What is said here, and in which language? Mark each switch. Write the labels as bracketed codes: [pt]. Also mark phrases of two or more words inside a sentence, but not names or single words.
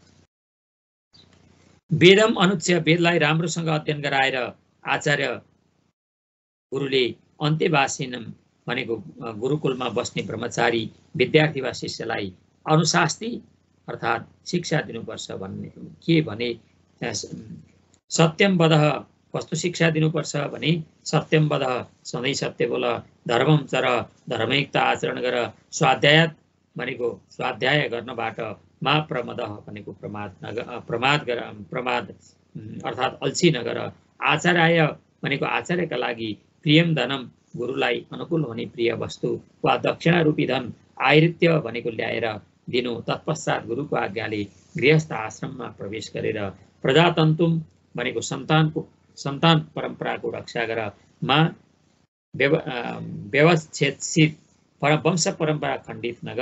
[sa] वेदम अनुच्य, [ne] वेदलाई राम्रोसँग अध्ययन गराएर आचार्य गुरुले अन्त्यवासिनम भनेको गुरुकुलमा बस्ने ब्रह्मचारी विद्यार्थी वा शिष्यलाई अनुशास्ति अर्थात् शिक्षा दिनुपर्छ भने [sa] सत्यम वद, [ne] कस्तो शिक्षा दिनुपर्छ भने सत्यम वद, सधैँ सत्य बोल, [sa] धर्मम चर, [ne] धर्मयुक्त आचरण गर, स्वाध्याय भनेको स्वाध्याय गर्नबाट, [sa] मा प्रमद [ne] भनेको प्रमाद अर्थात् अल्छी नगर, आचार्य भनेको आचार्यका लागि [sa] प्रियम धनम [ne] गुरुलाई अनुकूल हुने प्रिय वस्तु वा दक्षिणा रूपी धन आयुर्त्य भनेको ल्याएर दिनु। तत्पश्चात गुरुको आज्ञाले गृहस्थ आश्रममा प्रवेश गरेर प्रजातन्तुम भनेको सन्तान परम्पराको रक्षा गर। व्यवच्छेदित वंश परम्परा खण्डित नगर।